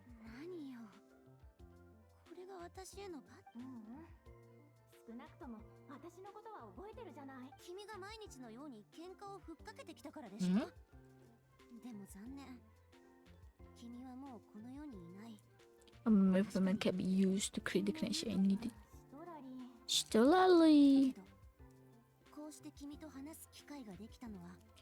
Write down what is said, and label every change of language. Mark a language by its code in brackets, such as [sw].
[ja] 何よ。これが私へのパッ。少なくとも私のことは覚えてるじゃない。君が毎日のように喧嘩をふっかけてきたからでしょ。でも残念。君はもうこの世にいない。 [en] A movement can be used to create the connection I needed. Shitolali. [ja] こうして君と話す機会ができたのは。